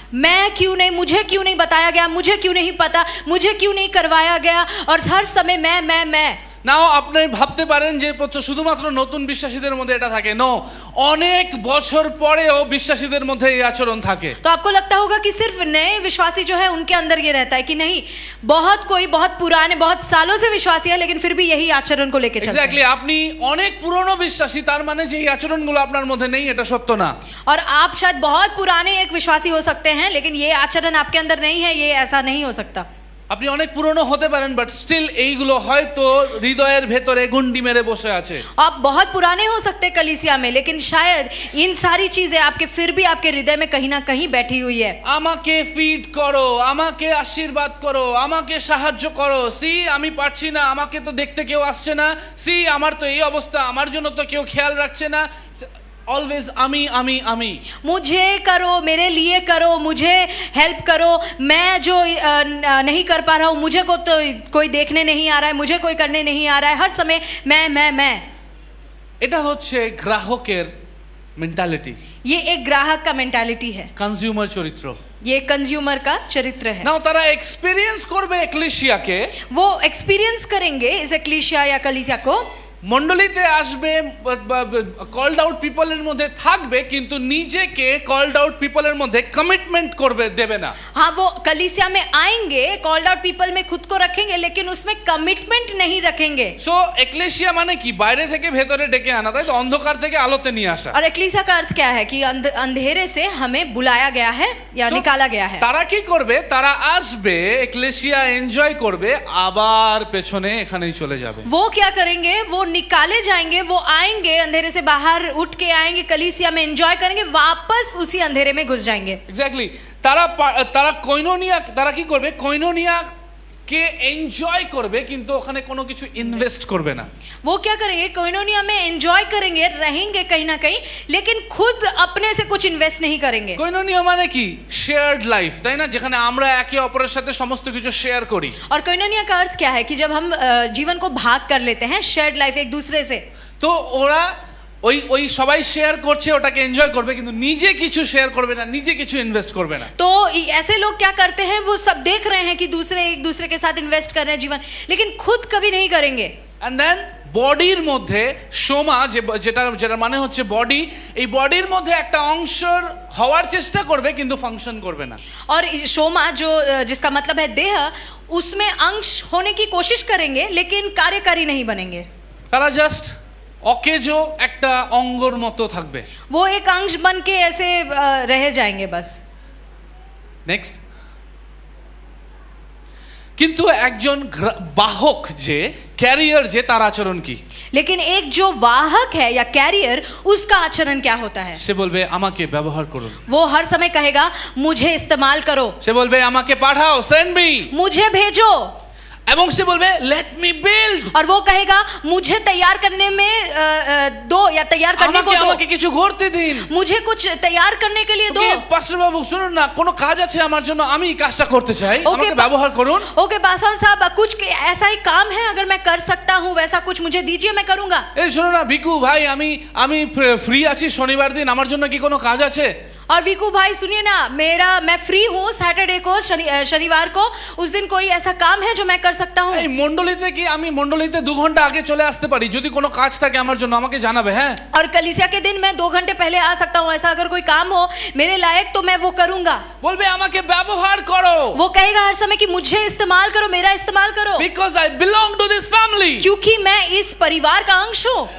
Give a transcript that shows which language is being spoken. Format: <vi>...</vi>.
<hi>मैं क्यों नहीं, मुझे क्यों नहीं बताया गया, मुझे क्यों नहीं पता, मुझे क्यों नहीं करवाया गया, और हर समय मैं।</hi> <bn>নাও আপনি ভাবতে পারেন যে শুধুমাত্র নতুন বিশ্বাসীদের মধ্যে এটা থাকে। নো, অনেক বছর পরেও বিশ্বাসীদের মধ্যে এই আচরণ থাকে।</bn> <hi>तो आपको लगता होगा कि सिर्फ नए विश्वासी जो है उनके अंदर ये रहता है, कि नहीं, बहुत पुराने, बहुत सालों से विश्वासी है लेकिन फिर भी यही आचरण को लेके चलते हैं।</hi> <bn>এক্স্যাক্টলি, আপনি অনেক পুরনো বিশ্বাসী, তার মানে যে এই আচরণগুলো আপনার মধ্যে নেই এটা সত্য না।</bn> <hi>और आप शायद बहुत पुराने एक विश्वासी हो सकते हैं लेकिन ये आचरण आपके अंदर नहीं है, ये ऐसा नहीं हो सकता।</hi> <bn>আপনি অনেক পুরনো হতে পারেন</bn> <en>but still</en> <bn>এইগুলো হয়তো হৃদয়ের ভেতরে গুন্ডি মেরে বসে আছে।</bn> <hi>आप बहुत पुराने हो सकते हैं कलीसिया में लेकिन शायद इन सारी चीजें आपके फिर भी आपके हृदय में कहीं ना कहीं बैठी हुई है।</hi> <bn>আমাকে ফিড করো, আমাকে আশীর্বাদ করো, আমাকে সাহায্য করো, সি আমি পারছি না, আমাকে তো দেখতে কেউ আসছে না, সি আমার তো এই অবস্থা, আমার জন্য তো কেউ খেয়াল রাখছে না। অলওয়েজ আমি।</bn> <hi>मुझे करो, मेरे लिए करो, मुझे हेल्प करो, मैं जो नहीं कर पा रहा हूँ, मुझे को तो कोई देखने नहीं आ रहा है, मुझे कोई करने नहीं आ रहा है, हर समय मैं।</hi> <bn>এটা হচ্ছে গ্রাহকের মেন্টালিটি।</bn> <hi>ये एक ग्राहक का मेंटालिटी है,</hi> <bn>কনজিউমার চরিত্র।</bn> <hi>ये कंज्यूमर का चरित्र है।</hi> <bn>নাও তারা এক্সপেরিয়েন্স করবে এক্লেশিয়াকে,</bn> <hi>वो एक्सपीरियंस करेंगे इस एक्लीसिया या कलीसिया को,</hi> <bn>মণ্ডলীতে আসবে, কল্ড আউট পিপলের মধ্যে থাকবে কিন্তু নিজেকে কল্ড আউট পিপলের মধ্যে কমিটমেন্ট করবে দেবে না।</bn> <hi>हाँ, वो कलीसिया में आएंगे,</hi> <en>called out people</en> <hi>में खुद को रखेंगे लेकिन उसमें कमिटमेंट नहीं रखेंगे।</hi> <bn>সো এক্লেশিয়া মানে কি? বাইরে থেকে ভেতরে ডেকে আনা, তাই তো? অন্ধকার থেকে আলোতে নিয়ে আসা।</bn> <hi>और एक्लीसिया का अर्थ क्या है? कि अंधेरे से हमें बुलाया गया है या</hi> <en>So,</en> <hi>निकाला गया है।</hi> <bn>তারা কি করবে? তারা আসবে, এক্লেশিয়া এনজয় করবে, আবার পেছনে এখানেই চলে যাবে।</bn> <hi>वो क्या करेंगे? वो निकाले जाएंगे, वो आएंगे, अंधेरे से बाहर उठ के आएंगे, कलीसिया में एंजॉय करेंगे, वापस उसी अंधेरे में घुस जाएंगे।</hi> <bn>এক্স্যাক্টলি, তারা কোইনোনিয়া, তারা কি করবে? কোইনোনিয়া কে এনজয় করবে কিন্তু ওখানে কোনো কিছু ইনভেস্ট করবে না।</bn> <hi>वो क्या करेंगे? कोइनोनिया में एंजॉय करेंगे, रहेंगे कहीं ना कहीं, लेकिन खुद अपने से कुछ इन्वेस्ट नहीं करेंगे।</hi> <bn>কোইনোনিয়া মানে কি?</bn> <en>shared life,</en> <bn>তাই না? যেখানে আমরা একে অপরের সাথে সমস্ত কিছু শেয়ার করি।</bn> <hi>और कोइनोनिया का अर्थ क्या है? कि जब हम जीवन को भाग कर लेते हैं,</hi> <en>shared life</en> <hi>एक दूसरे से।</hi> <bn>তো ওরা ওই সবাই শেয়ার করছে, ওটাকে এনজয় করবে কিন্তু নিজে কিছু শেয়ার করবে না, নিজে কিছু ইনভেস্ট করবে না।</bn> <hi>तो ऐसे लोग क्या करते हैं? वो सब देख रहे हैं कि दूसरे एक दूसरे के साथ इन्वेस्ट कर रहे हैं जीवन, लेकिन खुद कभी नहीं करेंगे।</hi> <en>and then</en> <bn>বডির মধ্যে সোমা, যেটা মানে হচ্ছে বডি, এই বডির মধ্যে একটা অংশের হওয়ার চেষ্টা করবে কিন্তু ফাংশন করবে না।</bn> <hi>और शोमा जो जिसका मतलब है देह, उसमें अंश होने की कोशिश करेंगे लेकिन कार्यकारी नहीं बनेंगे।</hi> <bn>তারা জাস্ট অকেজো একটা অঙ্গর মতো থাকবে।</bn> <hi>वो एक अंश बन के ऐसे रह जाएंगे बस।</hi> <bn>নেক্সট, কিন্তু একজন বাহক যে, ক্যারিয়ার যে, তার আচরণ কি?</bn> <hi>लेकिन एक जो वाहक है या कैरियर, उसका आचरण क्या होता है?</hi> <bn>সে বলবে আমাকে ব্যবহার করুন।</bn> <hi>वो हर समय कहेगा मुझे इस्तेमाल करो,</hi> <bn>সে বলবে আমাকে পাঠাও,</bn> <en>Send me.</en> <hi>मुझे भेजो,</hi> <bn>এবং সে বলবে</bn> <en>Let me build.</en> <hi>और वो कहेगा मुझे तैयार करने में दो, या तैयार करने को दो,</hi> <bn>আমাকে কিছু করতে দিন,</bn> <hi>मुझे कुछ तैयार करने के लिए दो।</hi> <bn>পাস্টার বাবু শুনুন না, কোনো কাজ আছে আমার জন্য, আমি এই কাজটা করতে চাই, আমাকে ব্যবহার করুন।</bn> <hi>ओके पासवान साहब, कुछ ऐसा ही काम है, अगर मैं कर सकता हूँ वैसा कुछ मुझे दीजिए, मैं करूँगा।</hi> <bn>এই শুনুন না ভিকু ভাই, আমি ফ্রি আছি শনিবার দিন, আমার জন্য কি কোনো কাজ আছে?</bn> <hi>और विकू भाई सुनिए ना, मैं फ्री हूँ सैटरडे को, शनिवार को। उस दिन कोई ऐसा काम है जो मैं कर सकता हूँ?</hi> <bn>এই মণ্ডলীতে কি আমি মণ্ডলীতে 2 ঘন্টা আগে চলে আসতে পারি? যদি কোনো কাজ থাকে আমার জন্য আমাকে জানাবে। হ্যাঁ,</bn> <hi>और कलीसिया के दिन मैं 2 घंटे पहले आ सकता हूँ। ऐसा अगर कोई काम हो मेरे लायक तो मैं वो करूंगा।</hi> <bn>বলবে আমাকে ব্যবহার করো,</bn> <hi>वो कहेगा हर समय कि मुझे इस्तेमाल करो, मेरा इस्तेमाल करो,</hi> <en>Because I belong to this family.</en> <hi>क्योंकि मैं इस परिवार का अंश हूँ।</hi>